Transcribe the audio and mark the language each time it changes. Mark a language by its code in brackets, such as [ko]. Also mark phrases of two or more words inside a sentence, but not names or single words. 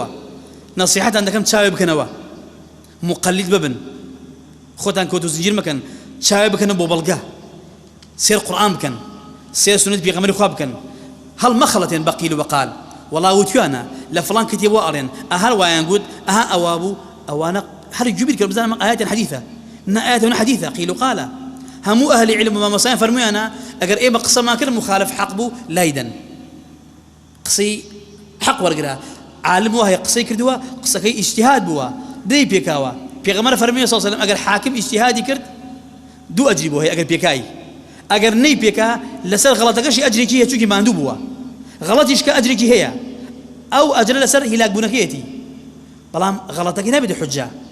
[ckb] نەسیحەتان دەکەم چاوێ بکەنەوە، مقلید ببن، خۆتان کۆت و زنجیر مەکەن، چاوێ بکەنە بۆ بەڵگە، سێر قورئان بکەن، سێر سنەتی پێغەمبەری خوا بکەن، هەڵ مەخەڵەتێن بە قیل و بەقال. وەڵا وتوانە لە فڵان کتێبەوە ئەڵێن ئەهەر وایان گوت ئەها ئەوا بوو، ئەوانە هەر جوبیر کرد بزانم [ar] ئايات حديثة آيات حديثة قيل وقال. [ckb] همو [ar] أهل علم [ckb] ومامۆسایان فەرموویانە ئەگەر ئێمە قسە ما کرد مخالف حق بوو لایدەن، قسەی حق وەرگرا، عالم وایە قسەی کردووە، قسەکەی ئیجتیهاد بووە، دەی پێکاوە. پێغەمبەر فەرمووی [ar] صلی الله علیه و سلم [ckb] ئەگەر حاکم ئیجتیهادی کرد دوو ئەجری بۆ هەیە ئەگەر پێکایی، ئەگەر نەی پێکا لەسەر غەڵەتەکەشی ئەجرێکی هەیە چونکی ماندوو بووە، غەڵەتیش کە ئەجرێکی هەیە، ئەو ئەجرە لەسەر هیلاکبوونەکەیەتی، بەڵام غەڵەتەکەی نابێتە حوجە.